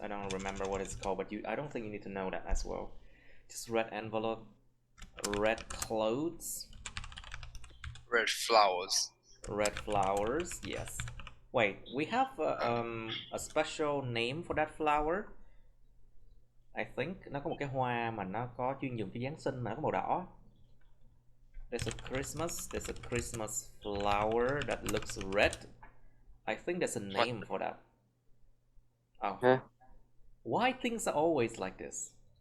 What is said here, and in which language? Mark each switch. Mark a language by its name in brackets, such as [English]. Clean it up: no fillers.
[English] I don't remember what it's called, but I don't think you need to know that as well. Just red envelope, red clothes, Red flowers. red flowers. Yes. Wait, we have a special name for that flower. I think [Vietnamese] nó có một cái hoa mà nó có chuyên dùng cho Giáng sinh mà nó có màu đỏ. [English] There's a Christmas flower that looks red. I think there's a name for that. Oh. Huh? Why things are always like this?